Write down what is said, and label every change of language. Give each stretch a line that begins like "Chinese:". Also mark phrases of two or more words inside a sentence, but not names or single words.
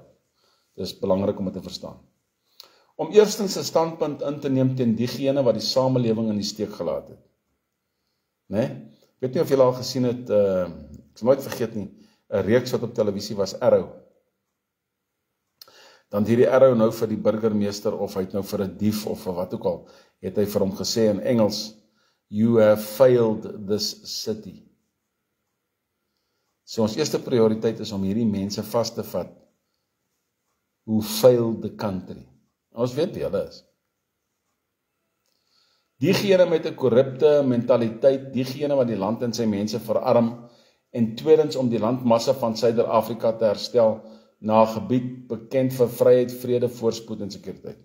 Afrikaans: Dit is belangrik om dit te verstaan. Om eerstens 'n standpunt in te neem teen diegene wat die samelewing in die steek gelaat het. Ek weet nie of julle al gesien het, ek sal nooit vergeet nie, 'n reeks wat op televisie was, Arrow. Dan hierdie Arrow nou vir die burgemeester, of hy het nou vir 'n dief, of vir wat ook al, het hy vir hom gesê in Engels,
English: "You have failed this city."
Afrikaans: So ons eerste prioriteit is om hierdie mense vas te vat,
English: who failed the country.
Afrikaans: Ons weet wie hulle is. Diegene met 'n korrupte mentaliteit, diegene wat die land en sy mense verarm, en tweedens om die landmassa van Suider-Afrika te herstel na 'n gebied bekend vir vryheid, vrede, voorspoed en sekuriteit.